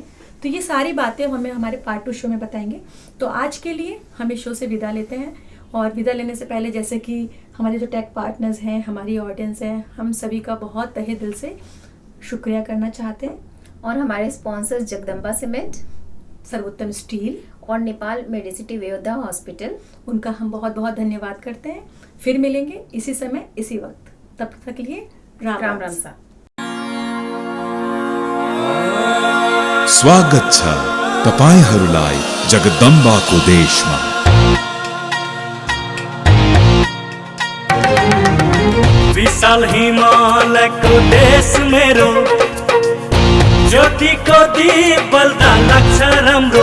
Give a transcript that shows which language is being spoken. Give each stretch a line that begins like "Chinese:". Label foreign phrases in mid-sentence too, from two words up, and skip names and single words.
Hindi: तो ये सारी बातें हमें हमारे पार्ट 2 शो में बताएंगे। तो आज के लिए हम इस शो से विदा लेते हैं, और विदा लेने से पहले जैसे कि हमारे जो
English: tech partners
Hindi: हैं, हमारी ऑडियंस है, हम सभी का बहुत तहे दिल से शुक्रिया करना चाहते हैं। और हमारे स्पॉन्सर्स जगदम्बा सीमेंट, सर्वोत्तम स्टील और नेपाल मेडिसिटी वेयोधा हॉस्पिटल, उनका हम बहुत बहुत धन्यवाद करते हैं। फिर मिलेंगे इसी समय इसी वक्त, तब तक के लिए राम राम सा।
Nepali: स्वागत छ तपाईहरुलाई जगदम्बाको देशमा। विशाल हिमालयको देश मेरो, ज्योतिको दीप बल्दा लाग्छ राम्रो।